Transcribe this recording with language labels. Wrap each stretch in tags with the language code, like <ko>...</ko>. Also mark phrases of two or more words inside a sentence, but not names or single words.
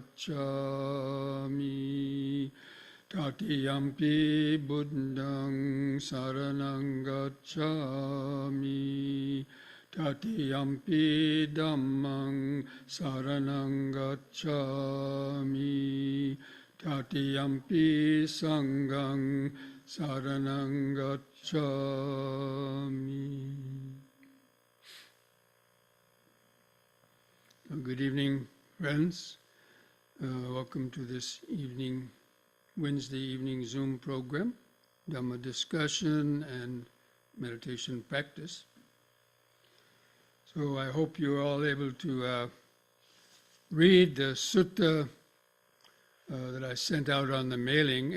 <pi>gacchami, Tatiyampi Buddhang saranang gacchami, Tatiyampi Dhammang saranang gacchami, Tatiyampi Sanghang saranang gacchami.</pi> <en>Good evening, friends. Welcome to this evening, Wednesday evening Zoom program, Dhamma discussion and meditation practice. So I hope you're all able to read the sutta that I sent out on the mailing.</en>